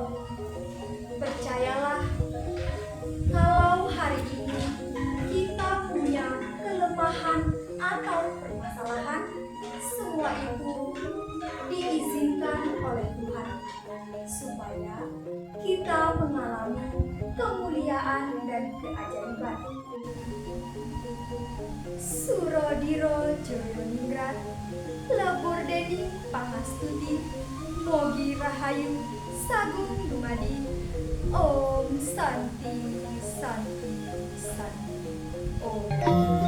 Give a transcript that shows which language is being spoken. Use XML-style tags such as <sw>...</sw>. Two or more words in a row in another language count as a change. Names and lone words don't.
<id>Percayalah, kalau hari ini kita punya kelemahan atau permasalahan, semua itu diizinkan oleh Tuhan supaya kita mengalami kemuliaan dan keajaiban.</id> <jv>Surodiro Joyoningrat, Lebur Dedi Pangastuti, Mogi Rahayu, Sagung Dumadi,</jv> <sa>Om Santi Santi Santi Om.</sa>